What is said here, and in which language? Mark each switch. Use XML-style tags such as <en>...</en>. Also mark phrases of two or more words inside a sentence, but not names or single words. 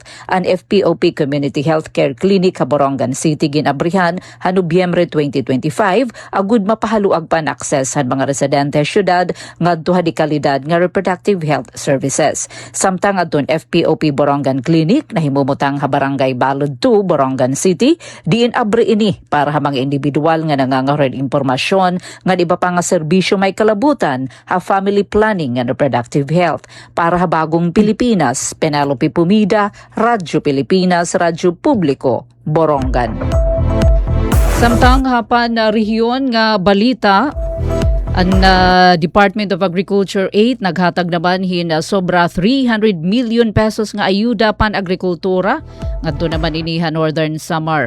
<war>Ang FPOP Community Healthcare Clinic Borongan City ginabrihan ha Nobyembre 2025 agud mapahaluag pan access han mga residente syudad ngadto ha di kalidad nga</war> <en>reproductive health services.</en> <war>Samtang adton FPOP Borongan Clinic na himumutang ha Barangay Balod 2 Borongan City diin abri ini para ha mga individual nga nangangaroon impormasyon nga iba pa nga serbisyo may kalabutan ha</war> <en>family planning and reproductive health.</en> <war>Para ha bagong Pilipinas, Penelope Pumida, Radyo Pilipinas, Radyo Publiko, Borongan. Samtang hapan na rehiyon nga balita, ang Department of Agriculture 8 naghatag naman hin sobra 300</war> <en>million pesos</en> <war>nga ayuda pan agrikultura ngadto naman ini ha Northern Samar.</war>